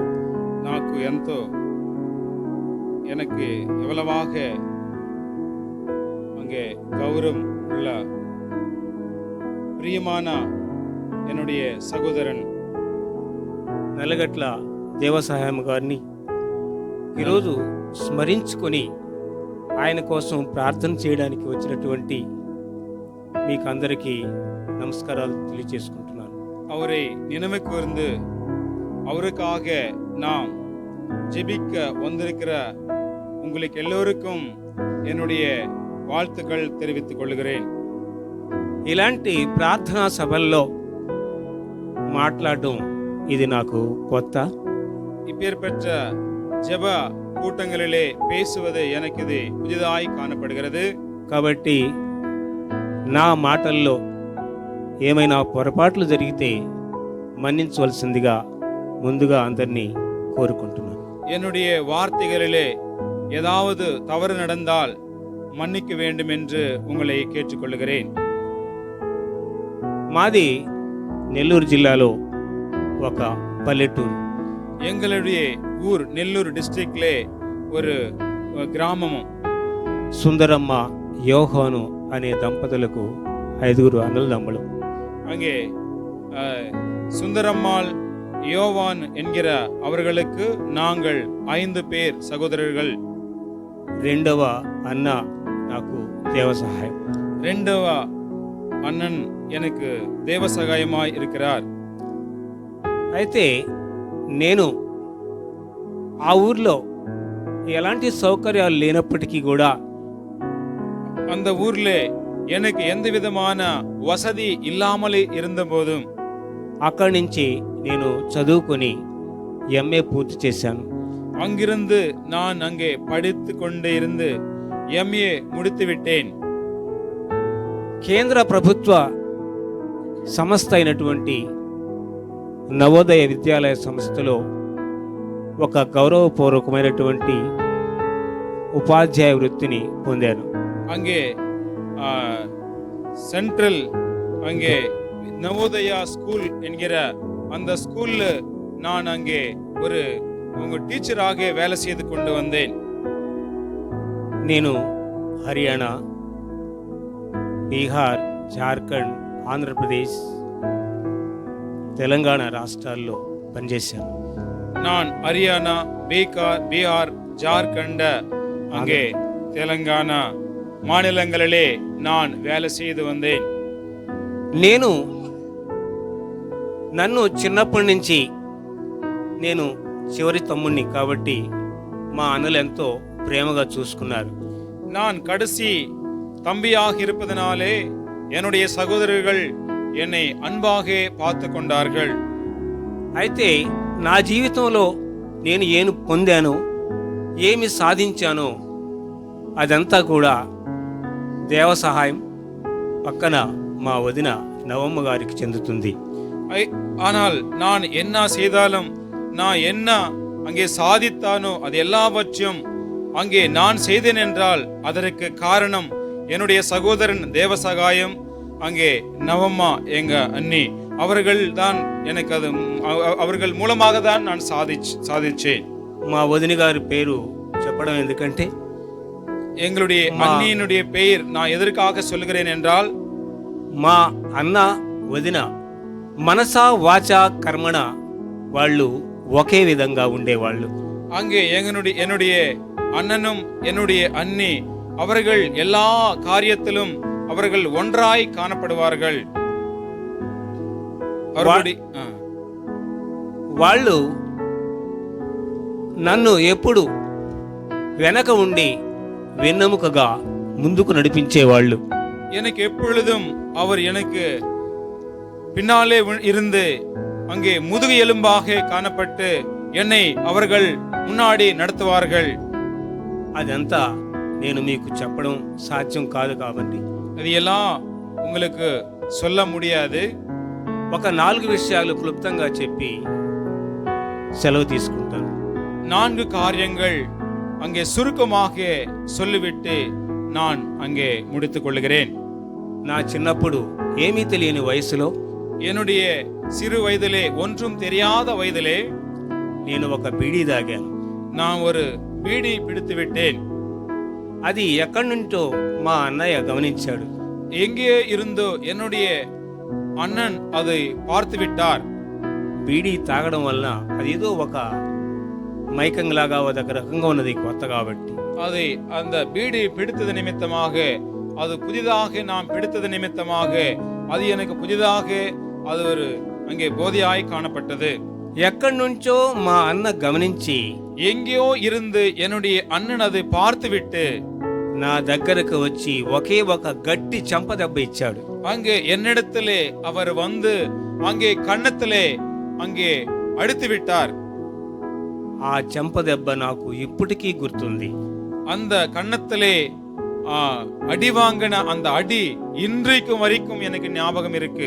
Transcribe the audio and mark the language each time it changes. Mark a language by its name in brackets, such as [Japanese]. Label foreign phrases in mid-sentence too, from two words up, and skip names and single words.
[Telugu] నాకు ఎంతో [Tamil] எனக்கு எவ்வளவாக அங்கே கௌரவம் உள்ள பிரியமான என்னுடைய சகோதரன் [Telugu] నల్లగట్ల దేవసహాయం గారిని ఈరోజు స్మరించుకొని ఆయన కోసం ప్రార్థన చేయడానికి వచ్చినటువంటి మీకు అందరికీ நமஸ்காரால் తెలియజేసుకుంటున్నాను. [Tamil] அவரை நினைவு கூர்ந்து அவருக்காக நாம் ஜெபிக்க வந்திருக்கிற உங்களுக்கு எல்லோருக்கும் என்னுடைய வாழ்த்துக்கள் தெரிவித்துக் கொள்கிறேன். [Telugu] ఇలాంటి ప్రార్థనా సభల్లో మాట్లాడడం ఇది నాకు కొత్త. [Tamil] இப்பேற்பட்ட ஜெப கூட்டங்களிலே பேசுவது எனக்கு இது புதிதாய் காணப்படுகிறது. [Telugu] కాబట్టి నా మాటల్లో ఏమైనా పొరపాట్లు జరిగితే మన్నించవలసిందిగా ముందుగా అందరినీ కోరుకుంటున్నాను. [Tamil] என்னுடைய வார்த்தைகளிலே ஏதாவது தவறு நடந்தால் மன்னிக்க வேண்டும் என்று உங்களை கேட்டுக்கொள்கிறேன். [Telugu] మాది నెల్లూరు జిల్లాలో ఒక పల్లెటూరు. [Tamil] எங்களுடைய ஊர் நெல்லூர் டிஸ்ட்ரிக்ட்லே ஒரு கிராமமும். [Telugu] సుందరమ్మ యోహాను అనే దంపతులకు 5 అన్నదమ్ములు. [Tamil] அங்கே சுந்தரம்மாள் யோவான் என்கிற அவர்களுக்கு நாங்கள் 5 பேர் சகோதரர்கள். [Telugu] రెండవ అన్న నాకు దేవ సహాయం. [Tamil] 2వ அண்ணன் எனக்கு தேவ சகாயமாய் இருக்கிறார். [Telugu] అయితే నేను ఆ ఊర్లో ఎలాంటి సౌకర్యాలు లేనప్పటికీ కూడా [Tamil] அந்த ஊர்ல எனக்கு எந்த விதமான வசதி இல்லாமலே இருந்த போதும் [Telugu] అక్కడి నుంచి నేను చదువుకొని ఎంఏ పూర్తి చేశాను. [Tamil] அங்கிருந்து நான் அங்கே படித்து கொண்டே இருந்து எம்ஏ முடித்து விட்டேன். [Telugu] కేంద్ర ప్రభుత్వ సంస్థ అయినటువంటి నవోదయ విద్యాలయ సంస్థలో ఒక గౌరవపూర్వకమైనటువంటి ఉపాధ్యాయ వృత్తిని పొందాను. [Tamil] அங்கே சென்ட்ரல் அங்கே நவோதயா ஸ்கூல் என்கிற அந்த ஸ்கூல்ல நான் அங்கே ஒரு டீச்சராக வேலை செய்து கொண்டு வந்தேன். [Telugu] నేను హర్యానా, బీహార్, జార్ఖండ్, ఆంధ్రప్రదేశ్, తెలంగాణ రాష్ట్రాల్లో పనిచేశాను. [Tamil] நான் ஹரியானா, பீகார், ஜார்க்கண்ட், அங்கே தெலங்கானா மாநிலங்களிலே நான் வேலை செய்து வந்தேன். [Telugu] నన్ను చిన్నప్పటి నుంచి నేను చివరి తమ్ముణ్ణి కాబట్టి మా అన్నలు ఎంతో ప్రేమగా చూసుకున్నారు. [Tamil] நான் கடைசி தம்பியாக இருப்பதனாலே என்னுடைய சகோதரர்கள் என்னை அன்பாக பார்த்து கொண்டார்கள். [Telugu] అయితే నా జీవితంలో నేను ఏమి పొందానో, ఏమి సాధించానో అదంతా కూడా దేవ సహాయం, పక్కన మా వదిన నవమ్మ గారికి చెందుతుంది. [Tamil] ஆனால் நான் என்ன செய்தாலும், நான் என்ன அங்கே சாதித்தானோ அது எல்லாவற்றையும் அங்கே நான் செய்தேன் என்றால் அதற்கு காரணம் என்னுடைய சகோதரன் தேவசகாயம், அங்கே நவம்மா எங்க அண்ணி அவர்கள் தான் எனக்கு அது அவர்கள் மூலமாக தான் நான் சாதிச்சேன். [Telugu] మా వదిన గారి పేరు చెప్పడం ఎందుకంటే, [Tamil] எங்களுடைய அண்ணியினுடைய பெயர் நான் எதற்காக சொல்லுகிறேன் என்றால், [Telugu] మా అన్న వదిన మనసా వాచా కర్మణ వాళ్ళు ఒకే విధంగా ఉండేవాళ్ళు. [Tamil] அங்கே என்னுடைய அண்ணனும் என்னுடைய அண்ணி அவர்கள் எல்லா காரியத்திலும் அவர்கள் ஒன்றாய் காணப்படுவார்கள். [Telugu] వాళ్ళు నన్ను ఎప్పుడు వెనక ఉండి వెన్నెముకగా ముందుకు నడిపించేవాళ్ళు. [Tamil] எனக்கு எப்பொழுதும் அவர் எனக்கு பின்னாலே இருந்து அங்கே முதுகு எலும்பாக காணப்பட்டு என்னை அவர்கள் முன்னாடி நடத்துவார்கள். [Telugu] అదంతా నేను మీకు చెప్పడం సాధ్యం కాదు కాబట్టి [Tamil] அது எல்லாம் உங்களுக்கு சொல்ல முடியாது. [Telugu] ఒక 4 విషయాలు క్లుప్తంగా చెప్పి సెలవు తీసుకుంటాను. [Tamil] 4 காரியங்கள் அங்கே சுருக்கமாக சொல்லிவிட்டு நான் அங்கே முடித்துக் கொள்கிறேன். [Telugu] నా చిన్నప్పుడు ఏమీ తెలియని వయసులో, [Tamil] என்னுடைய சிறு வயதிலே ஒன்றும் தெரியாத வயதிலே [Telugu] నేను ఒక బీడీ తాగాను. [Tamil] நான் ஒரு பீடி பிடித்து விட்டேன். [Telugu] అది ఎక్కడి నుంచో మా అన్నయ్య గమనించాడు. [Tamil] எங்கே இருந்தோ என்னுடைய அண்ணன் அதை பார்த்து விட்டார். [Telugu] బీడీ తాగడం వల్ల అదేదో ఒక మైకంలాగా ఒక రకంగా ఉన్నది, కొత్త కాబట్టి. [Tamil] அதை அந்த பீடி பிடித்தது நிமித்தமாக, அது புதிதாக நாம் பிடித்தது நிமித்தமாக அது எனக்கு புதிதாக அது ஒரு அங்கே போதையாய் காணப்பட்டது. [Telugu] ఎక్కడి నుంచో మా అన్న గమనించి [Tamil] எங்கேயோ இருந்து என்னுடைய அண்ணன் அதை பார்த்துவிட்டு [Telugu] నా దగ్గరకు వచ్చి ఒకే ఒక గట్టి చంప దెబ్బ ఇచ్చాడు. [Tamil] அங்கே என்னிடத்திலே அவர் வந்து அங்கே கன்னத்திலே அங்கே அடித்து விட்டார். [Telugu] ఆ చెంప దెబ్బ నాకు ఇప్పటికీ గుర్తుంది. [Tamil] அந்த கன்னத்திலே அடி வாங்கின அந்த அடி இன்றைக்கும் வரைக்கும் எனக்கு ஞாபகம் இருக்கு.